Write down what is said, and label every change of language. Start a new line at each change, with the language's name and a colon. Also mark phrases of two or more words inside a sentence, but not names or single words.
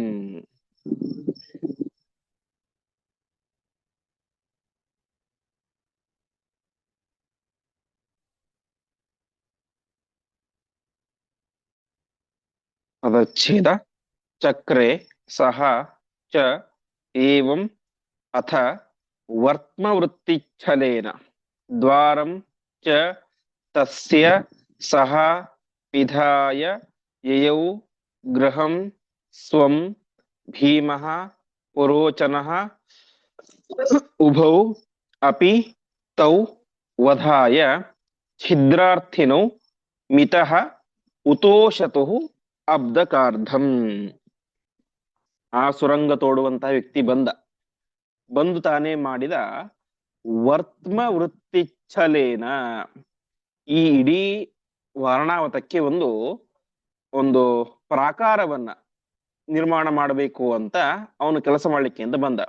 Kannada: ಪದಚ್ಛೇದ.
Sanskrit: ಚಕ್ರೆ ಸಹ ಚ ಏವಂ ಅಥ ವರ್ತ್ಮವೃತ್ತಿಚ್ಛಲೇನ ದ್ವಾರಂ ಚ ತಸ್ಯ ಸಹ ಪಿಧಾಯ ಯಯೌ ಗೃಹಂ ಸ್ವಂ ಭೀಮಃ ಪುರೋಚನಃ ಉಭೌ ಅಪಿ ತೌ ವಧಾಯ ಛಿದ್ರಾರ್ಥಿನೌ ಮಿತಃ ಉತೋಷತುಃ ಅಬ್ಧಕಾರ್ಧಂ.
Kannada: ಆ ಸುರಂಗ ತೋಡುವಂತಹ ವ್ಯಕ್ತಿ ಬಂದು ತಾನೇ ಮಾಡಿದ
Sanskrit: ವರ್ತ್ಮ ವೃತ್ತಿಚ್ಛಲೇನ,
Kannada: ಈ ಇಡೀ ವರ್ಣಾವತಕ್ಕೆ ಒಂದು ಒಂದು ಪ್ರಾಕಾರವನ್ನ ನಿರ್ಮಾಣ ಮಾಡಬೇಕು ಅಂತ ಅವನು ಕೆಲಸ ಮಾಡ್ಲಿಕ್ಕೆ ಅಂತ ಬಂದ.